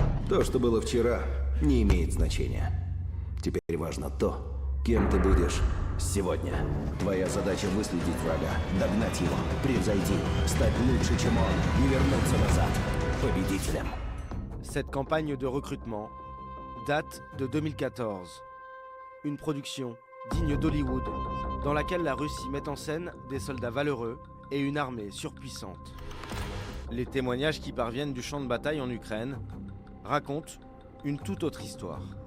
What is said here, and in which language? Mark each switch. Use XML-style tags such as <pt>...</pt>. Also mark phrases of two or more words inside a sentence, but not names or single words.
<ru>То, что было вчера, не имеет значения. Теперь важно то, кем ты будешь сегодня. Твоя задача выследить врага, догнать его, превзойти, стать лучше, чем он, и вернуться назад победителем.</ru> <fr>Cette campagne de recrutement date de 2014. Une production digne d'Hollywood, dans laquelle la Russie met en scène des soldats valeureux et une armée surpuissante. Les témoignages qui parviennent du champ de bataille en Ukraine racontent une toute autre histoire.</fr>